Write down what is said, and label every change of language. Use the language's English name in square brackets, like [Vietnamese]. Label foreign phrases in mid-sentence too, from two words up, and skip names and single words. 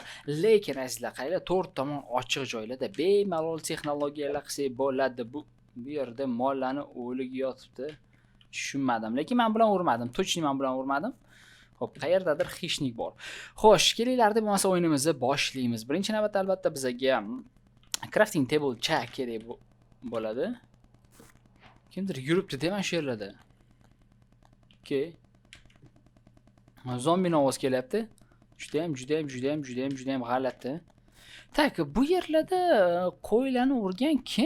[Uzbek] Lekin azizlar, qaranglar, 4 tomon ochiq joylarda bemalol texnologiyalar qilsak bo'ladi. Bu yerda mollarni o'ligi yotibdi. Tushunmadim, lekin men bilan urmadim. Точно men bilan urmadim. Xo'p, qayerdadir xishnik bor. Xo'sh, kelinglar deb bo'lmasa o'yinimizni boshlaymiz. Birinchi navbatda albatta bizga [English] crafting table check [Uzbek] kerak bo'ladi. Kimdir yuribdi-da mana shu yerlarda. Okay. Zombini ovoz kelyapti. Juda ham g'alati. Tak, bu yerlarda qo'ylarni urgan kim?